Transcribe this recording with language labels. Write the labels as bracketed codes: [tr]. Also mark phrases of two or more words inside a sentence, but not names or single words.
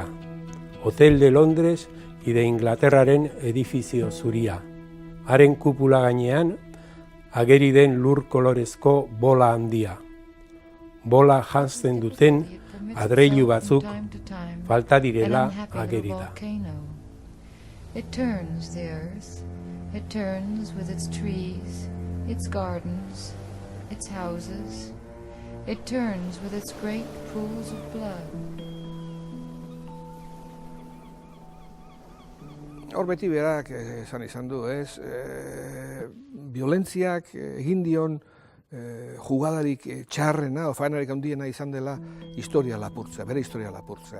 [eu] Hotel de Londres y de Inglaterraren edifizio zuria. Haren kupula gainean ageri den lur kolorezko bola handia. Bola janzten duten adreilu batzuk falta direla ageri da. [en] It turns the earth, it turns with its trees, its gardens, its houses, it turns with its great pools of blood. [eu] Hor beti berak esan izan du, ez? Violentziak egin dion jugadarik txarrena, faenarik handiena izan dela historia lapurtzea, bere historia lapurtzea.